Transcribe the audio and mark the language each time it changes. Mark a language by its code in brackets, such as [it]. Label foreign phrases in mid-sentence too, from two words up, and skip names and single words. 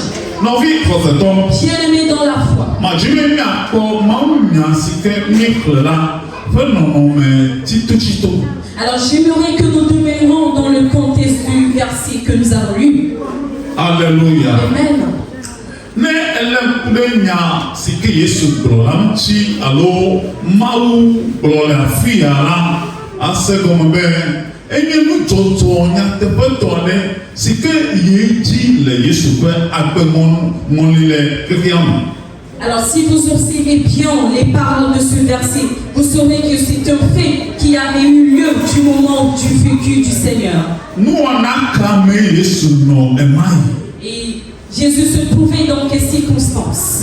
[fr] Bien-aimés dans la foi. Alors j'aimerais que nous demeurions dans le contexte du verset que nous avons lu. Alléluia. Amen. [ee] Ne elle nya sike Yesu gblɔla ŋuti alo Mawu gblɔ le afi ya la ase gɔme be enye nudzɔdzɔ nyateƒetɔ aɖe sike yi dzi le Yesu ƒe agbeŋɔli le xexea me. [fr] Alors si vous observez bien les paroles de ce verset, vous saurez que c'est un fait qui avait eu lieu du moment du vécu du Seigneur. Et Jésus se trouvait dans quelles circonstances?